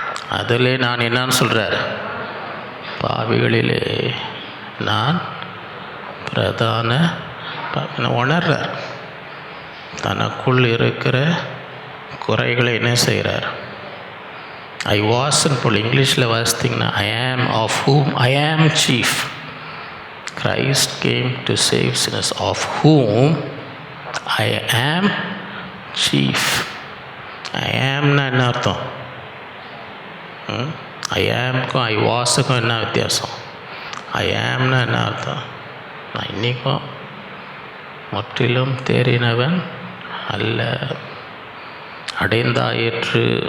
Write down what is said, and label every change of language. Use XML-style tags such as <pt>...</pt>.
<ta>அதிலே நான் என்னான்னு சொல்கிறார்? பாவிகளிலே நான் பிரதான உணர்றார். தனக்குள் இருக்கிற குறைகளை என்ன செய்கிறார்?</ta> <en>I வாஸ்ன்னு</en> <ta>போல் இங்கிலீஷில் வாசித்திங்கன்னா</ta> <en>I am of whom I am chief. Christ came to save sinners, of whom I am chief.</en> <ta>I am-னா என்ன அர்த்தம்? ஐ ஆம்க்கும் ஐ வாஸுக்கும் என்ன வித்தியாசம்? ஐ ஆம்னா என்ன அர்த்தம்? நான் இன்றைக்கும் முற்றிலும் தேறினவன் அல்ல, அடைந்தாயிற்று.</ta>